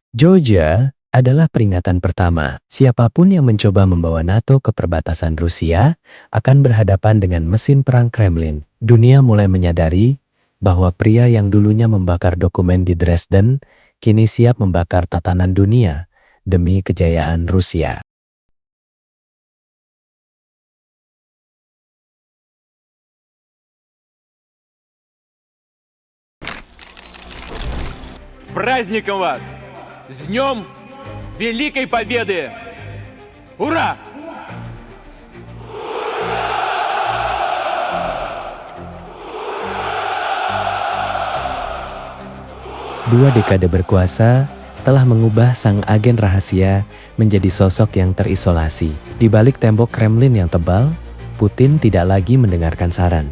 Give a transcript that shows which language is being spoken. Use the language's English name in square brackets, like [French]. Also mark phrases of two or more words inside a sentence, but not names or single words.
[Indonesian] Georgia adalah peringatan pertama. Siapapun yang mencoba membawa NATO ke perbatasan Rusia akan berhadapan dengan mesin perang Kremlin. Dunia mulai menyadari bahwa pria yang dulunya membakar dokumen di Dresden kini siap membakar tatanan dunia demi kejayaan Rusia. [Russian] С праздником вас! С Днем Великой Победы! Ура! [Indonesian] Dua dekade berkuasa telah mengubah sang agen rahasia menjadi sosok yang terisolasi. Di balik tembok Kremlin yang tebal, Putin tidak lagi mendengarkan saran.